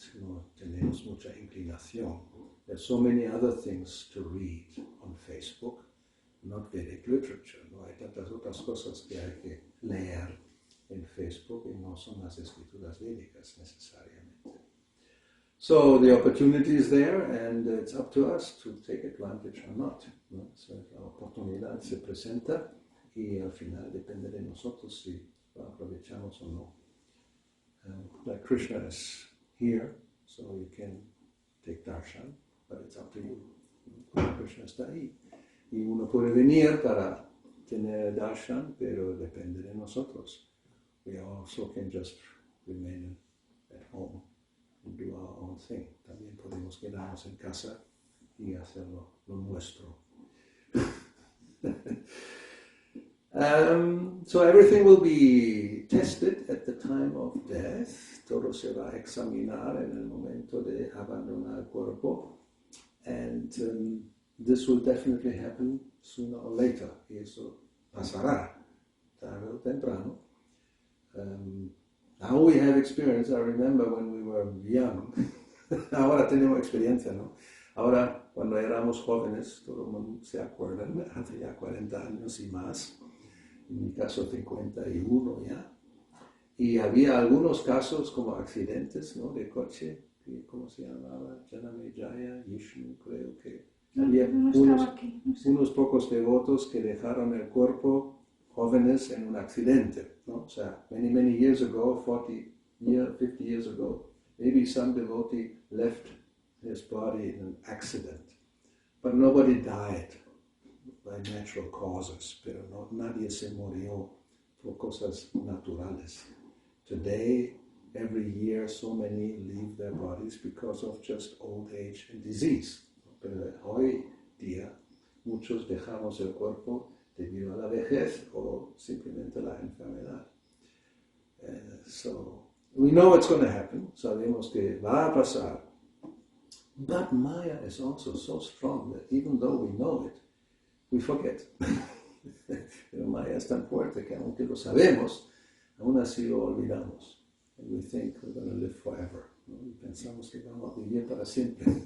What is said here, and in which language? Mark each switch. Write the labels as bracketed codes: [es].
[es] No tenemos mucha inclinación. [en] There's so many other things to read on Facebook. Not Vedic literature, [es] no hay tantas otras cosas que hay que leer en Facebook y no son las escrituras védicas necesariamente. [en] So the opportunity is there and it's up to us to take advantage or not. [es] ¿No? So la oportunidad se presenta y al final depende de nosotros si lo aprovechamos o no. [en] Like Krishna is here, so you can take darshan, but it's up to you. [es] Krishna está ahí. Y uno puede venir para tener darshan, pero depende de nosotros. [en] We also can just remain at home and do our own thing. [es] También podemos quedarnos en casa y hacer lo nuestro. [en] So everything will be tested at the time of death. [es] Todo se va a examinar en el momento de abandonar el cuerpo. [en] And this will definitely happen sooner or later. [es] Y eso pasará tarde o temprano. [en] Now we have experience. I remember when we were young. [es] Ahora tenemos experiencia, ¿no? Ahora, cuando éramos jóvenes, todo el mundo se acuerda, hace ya 40 años y más. En mi caso, 51 ya. Y había algunos casos como accidentes, ¿no? De coche. ¿Cómo se llamaba? Janamejaya, Vishnu, creo que. Había unos pocos devotos que dejaron el cuerpo jóvenes en un accidente, ¿no? O sea, [en] many years ago, 50 years ago, maybe some devotee left his body in an accident. But nobody died by natural causes, [es] pero nadie se murió por cosas naturales. [en] Today, every year, so many leave their bodies because of just old age and disease. [es] Pero hoy día muchos dejamos el cuerpo debido a la vejez o simplemente la enfermedad. [en] So we know it's going to happen. [es] Sabemos que va a pasar. [en] But Maya is also so strong that even though we know it, we forget. [es] Pero Maya es tan fuerte que aunque lo sabemos, aún así lo olvidamos. [en] And we think we're going to live forever. [es] ¿No? Y pensamos que vamos a vivir para siempre.